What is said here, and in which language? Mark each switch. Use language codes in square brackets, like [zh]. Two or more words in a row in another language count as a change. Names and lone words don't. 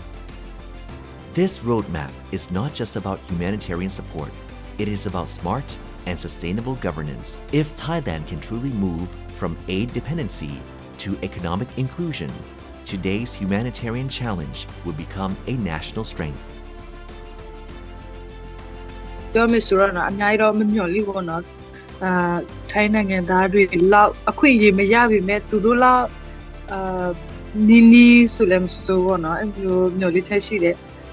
[en] This roadmap is not just about humanitarian support, it is about smart and sustainable governance. If Thailand can truly move from aid dependency to economic inclusion, today's humanitarian challenge will become a national strength. [my] ပြောမယ်ဆိုတော့အများကြီးတော့မမျှော်လင့်ဘူးနော်ထိုင်းနိုင်ငံသားတွေလောက်အခွင့်အရေးမရပြီမဲ့သူတို့လောက်နီးနီးဆိုလည်းမစိုးဘူးနော်အဲ့လိုမျှော်လင့်ချက်ရှိတယ်